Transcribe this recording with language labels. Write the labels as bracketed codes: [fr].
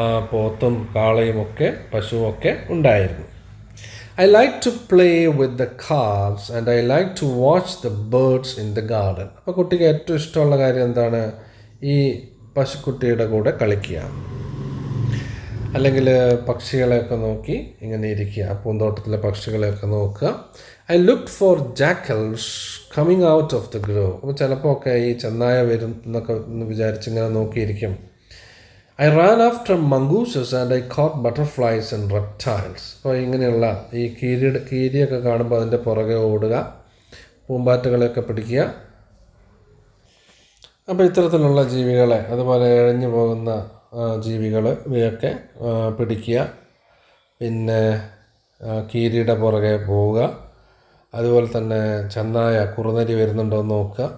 [ml] പോത്തും കാളയും ഒക്കെ പശുവൊക്കെ ഉണ്ടായിരുന്നു. [en] I like to play with the calves and I like to watch the birds in the garden. [ml] അപ്പോൾ കുട്ടിക്ക് ഏറ്റവും ഇഷ്ടമുള്ള കാര്യം എന്താണ്? ഈ പശുക്കുട്ടിയുടെ കൂടെ കളിക്കുക, അല്ലെങ്കിൽ പക്ഷികളെയൊക്കെ നോക്കി ഇങ്ങനെ ഇരിക്കുക, പൂന്തോട്ടത്തിലെ പക്ഷികളെയൊക്കെ നോക്കുക. [en] I looked for jackals coming out of the grove. [ml] അപ്പോൾ ചിലപ്പോൾ ഒക്കെ ഈ ചെന്നായ വരും എന്നൊക്കെ വിചാരിച്ചിങ്ങനെ നോക്കിയിരിക്കും. [en] I ran after mongooses and I caught butterflies and reptiles. [ml] അപ്പോൾ ഇങ്ങനെയുള്ള ഈ കീരിയൊക്കെ കാണുമ്പോൾ അതിൻ്റെ പുറകെ ഓടുക, പൂമ്പാറ്റകളെയൊക്കെ പിടിക്കുക. അപ്പോൾ ഇത്തരത്തിലുള്ള ജീവികളെ, അതുപോലെ ഇഴഞ്ഞു പോകുന്ന ജീവികൾ, ഇവയൊക്കെ പിടിക്കുക. പിന്നെ കീരിയുടെ പുറകെ പോവുക, അതുപോലെ തന്നെ ചെന്നായ, കുറുനരി വരുന്നുണ്ടോ എന്ന് നോക്കുക.